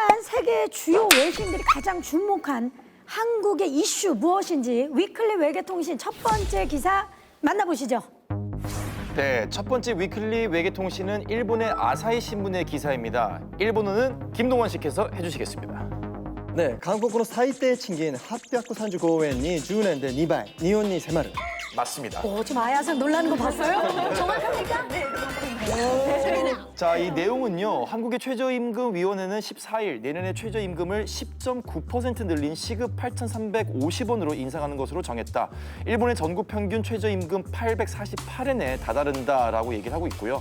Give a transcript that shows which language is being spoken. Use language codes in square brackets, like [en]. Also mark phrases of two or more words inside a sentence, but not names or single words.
[ko] 세계 주요 외신들이 가장 주목한 한국의 이슈 무엇인지 위클리 외교통신 첫 번째 기사 만나보시죠. 네, 첫 번째 위클리 외교통신은 일본의 아사히 신문의 기사입니다. 일본어는 김동원 씨께서 해주시겠습니다. [ja] ね、韓国の最低賃金835円に10年で2倍、日本に迫る。 [ko] 맞습니다. 좀 아야상 놀라는 거 봤어요? 정확합니까? 네. 자, 이 내용은요. 한국의 최저임금위원회는 14일 내년에 최저임금을 10.9% 늘린 시급 8,350원으로 인상하는 것으로 정했다. 일본의 전국 평균 최저임금 848엔에 다다른다라고 얘기를 하고 있고요.